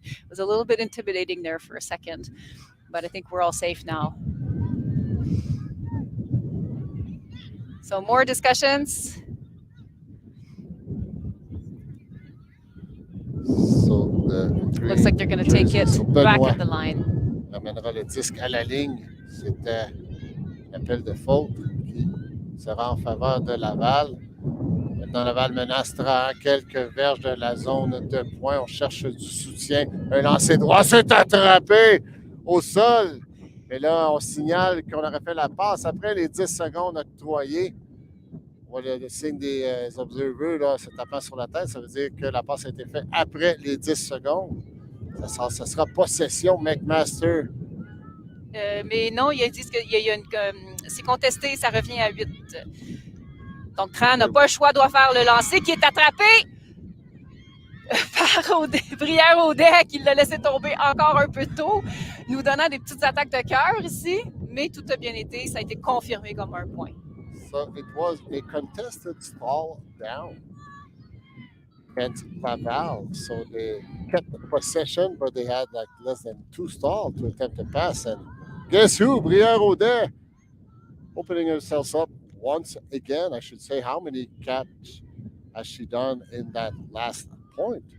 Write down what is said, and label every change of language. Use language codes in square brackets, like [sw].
[en] It was a little bit intimidating there for a second, but I think we're all safe now. So more discussions. So looks like they're going to take it back at the line. [fr] Ramènera le disque à la ligne. C'était l'appel de faute qui sera en faveur de Laval. Maintenant, Laval menace Trahan quelques verges de la zone de points. On cherche du soutien. Un lancer droit, c'est attrapé au sol. Mais là, on signale qu'on aurait fait la passe après les 10 secondes octroyées. On voit le signe des observers là, se tapant sur la tête. Ça veut dire que la passe a été faite après les 10 secondes. Ça sera possession McMaster. Mais non, ils disent que c'est contesté, ça revient à 8. Donc, Trahan n'a pas le choix, doit faire le lancer qui est attrapé par Brière-Audet qui l'a laissé tomber encore un peu tôt, nous donnant des petites attaques de cœur ici. Mais tout a bien été, ça a été confirmé comme un point. [en] So it was a contested stall down against Laval. So they kept the possession, but they had like less than 2 stalls to attempt to pass. And guess who? Brière-Audet opening herself up once again. I should say, how many catches has she done in that last point?